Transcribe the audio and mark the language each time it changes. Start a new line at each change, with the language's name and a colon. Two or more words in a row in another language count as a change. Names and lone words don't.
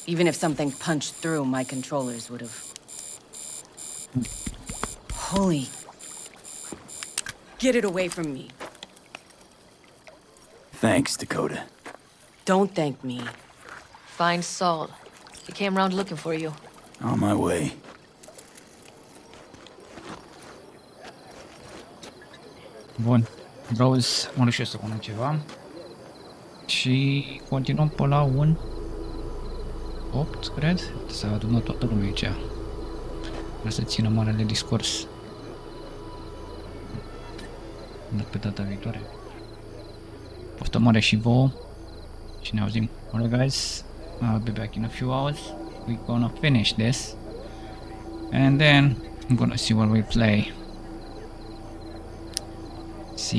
English: Even if something punched through, my controllers would have... Holy... Get it away from me. Thanks, Dakota. Don't thank me. Find Saul. He came round looking for you. On my way.
Romanian: Bun. Rose, mă duc să pun ceva. Și continuăm pe la un 8, cred. S-a adunat toată lumea aici. Vreau să țină marele discurs. Pe data viitoare. Poftă mare și vouă. Și ne auzim.
English: Alright guys, I'll be back in a few hours. We're gonna finish this. And then I'm gonna see what we play. See you.